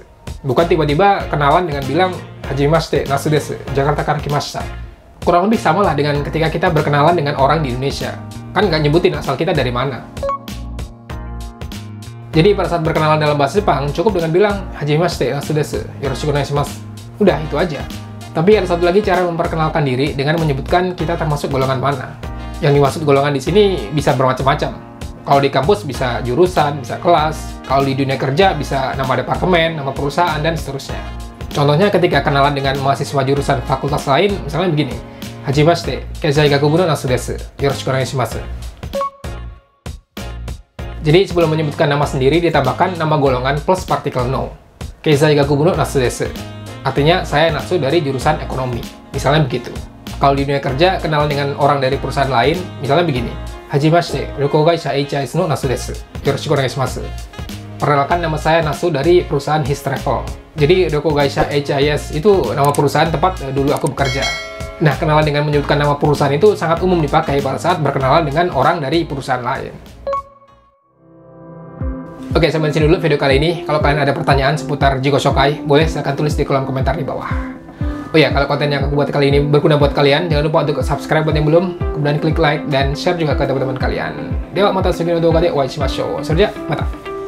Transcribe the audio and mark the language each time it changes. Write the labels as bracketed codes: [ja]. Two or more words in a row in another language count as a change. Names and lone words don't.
[id] Bukan tiba-tiba kenalan dengan bilang [ja] はじめまして、ナスです、ジャカルタから来ました. [id] Kurang lebih sama lah dengan ketika kita berkenalan dengan orang di Indonesia. Kan nggak nyebutin asal kita dari mana. Jadi pada saat berkenalan dalam bahasa Jepang, cukup dengan bilang [ja] はじめまして、ナスです、よろしくお願いします. [id] Udah, itu aja. Tapi ada satu lagi cara memperkenalkan diri dengan menyebutkan kita termasuk golongan mana. Yang dimaksud golongan di sini bisa bermacam-macam. Kalau di kampus bisa jurusan, bisa kelas. Kalau di dunia kerja bisa nama departemen, nama perusahaan, dan seterusnya. Contohnya ketika kenalan dengan mahasiswa jurusan fakultas lain, misalnya begini. [ja] はじめまして, 経済学部のナスです、よろしくお願いします. [id] Jadi sebelum menyebutkan nama sendiri ditambahkan nama golongan plus partikel no. [ja] 経済学部のナスです. [id] Artinya saya Nasu dari jurusan ekonomi. Misalnya begitu. Kalau di dunia kerja kenalan dengan orang dari perusahaan lain, misalnya begini. [ja] はじめまして, 旅行会社HISのナスです. よろしくお願いします. [id] Perkenalkan, nama saya Nasu dari perusahaan His Travel. Jadi Ryoko Gaisha HIS itu nama perusahaan tempat dulu aku bekerja. Nah, kenalan dengan menyebutkan nama perusahaan itu sangat umum dipakai pada saat berkenalan dengan orang dari perusahaan lain. Oke, sampai sini dulu video kali ini. Kalau kalian ada pertanyaan seputar [ja] 自己紹介, [id] boleh silahkan tulis di kolom komentar di bawah. Oh ya, kalau konten yang aku buat kali ini berguna buat kalian, jangan lupa untuk subscribe buat yang belum, kemudian klik like dan share juga ke teman-teman kalian. [ja] では、また次の動画でお会いしましょう。また.